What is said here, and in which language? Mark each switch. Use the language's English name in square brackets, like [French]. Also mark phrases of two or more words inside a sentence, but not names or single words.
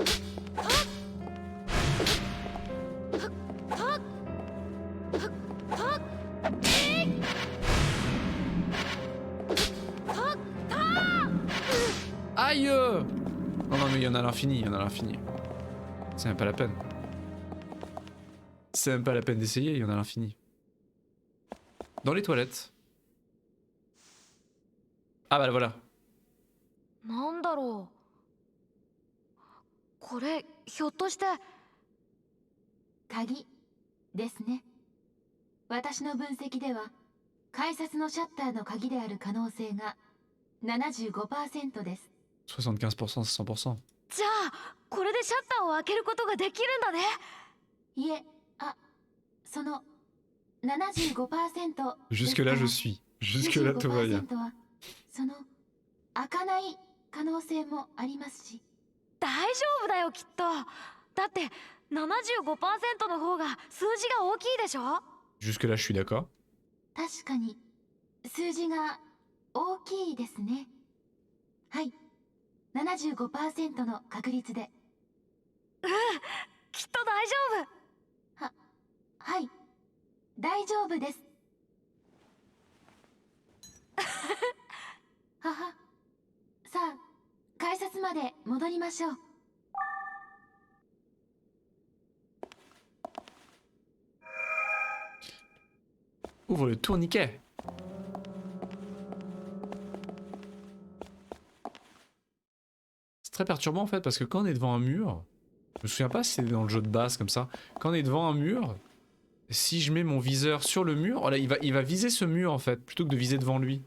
[French] Aïe! Non non mais il y en a à l'infini, il y en a à l'infini. C'est même pas la peine. C'est même pas la peine d'essayer, il y en a à l'infini. Dans les toilettes. Ah bah voilà. [Japanese] なんだろう。これひょっとして鍵ですね。私の分析では改札のシャッターの鍵である可能性が 75% です。 [French] 75%, c'est 100%. [Japanese] じゃあこれでシャッターを開けることができるんだね。いえ、その 75% [French] Jusque là je suis. Jusque là tout va bien. [Japanese] 25% はその開かない可能性もありますし。大丈夫だよきっと。だって 75% の方が数字が大きいでしょ。 [French] Jusque là je suis d'accord. [Japanese] 確かに数字が大きいですね。はい、75% の確率で。きっと大丈夫。はい、大丈夫です。はは。さあ、改札まで戻りましょう。 [French] Ouvre le tourniquet. C'est très perturbant en fait parce que quand on est devant un mur, je me souviens pas si c'est dans le jeu de base comme ça, quand on est devant un mur, si je mets mon viseur sur le mur, voilà, il va viser ce mur en fait, plutôt que de viser devant lui.